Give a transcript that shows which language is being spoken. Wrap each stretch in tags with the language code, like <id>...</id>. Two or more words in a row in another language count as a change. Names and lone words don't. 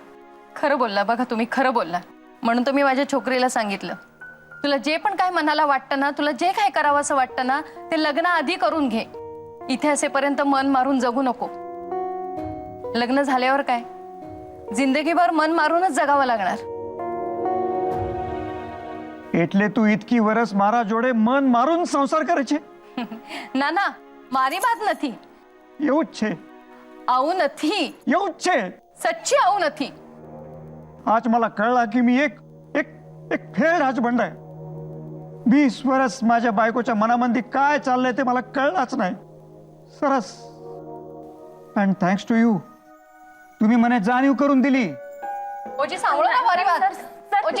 <mr>खरं बोलला बघा तुम्ही, खरं बोलला. म्हणून तर मी माझ्या छोकरीला सांगितलं, तुला जे पण काय मनाला वाटतं ना, तुला जे काय करावं असं वाटतं ना, ते लग्न आधी करून घे. इथे असेपर्यंत मन मारून जगू नको. लग्न झाल्यावर काय, जिंदगीभर मन मारूनच जगावं लागणार.</mr> <gu>એટલે તું ઇતકી વરસ મારા જોડે મન માरून સંસાર કરે છે? ના ના, મારી વાત નથી. એવું જ છે, આવું નથી. એવું જ છે. સચ્ચી આવું નથી.</gu> <mr>आज मला कळला की मी एक एक एक फेल राजबंड आहे. 20 वर्ष माझ्या बायकोच्या मनामध्ये काय चाललंय ते मला कळलंच नाही. सरस,</mr> <en>and thanks to you,</en> <mr>तुम्ही મને जाणीव करून दिली. ओजी सांगलो ना मारी बात. ओजी</mr>